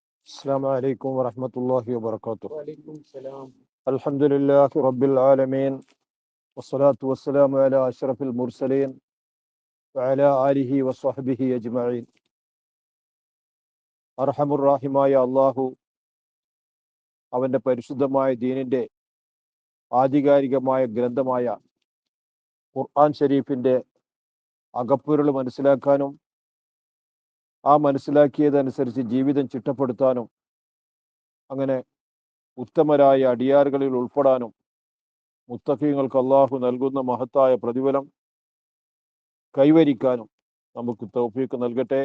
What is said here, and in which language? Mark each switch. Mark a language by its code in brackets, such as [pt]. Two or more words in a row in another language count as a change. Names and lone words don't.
[ar] السلام عليكم ورحمة الله وبركاته. وعليكم السلام. الحمد لله رب العالمين والصلاة والسلام على أشرف المرسلين وعلى آله وصحبه أجمعين. [ml] അർഹമുറാഹിമായ അള്ളാഹു അവൻ്റെ പരിശുദ്ധമായ ദീനിൻ്റെ ആധികാരികമായ ഗ്രന്ഥമായ ഖുർആൻ ഷരീഫിൻ്റെ അകപ്പൊരുൾ മനസ്സിലാക്കാനും ആ മനസ്സിലാക്കിയതനുസരിച്ച് ജീവിതം ചിട്ടപ്പെടുത്താനും അങ്ങനെ ഉത്തമരായ അടിയാറുകളിൽ ഉൾപ്പെടാനും മുത്തഖീങ്ങൾക്ക് അള്ളാഹു നൽകുന്ന മഹത്തായ പ്രതിഫലം കൈവരിക്കാനും നമുക്ക് തൗഫീഖ് നൽകട്ടെ.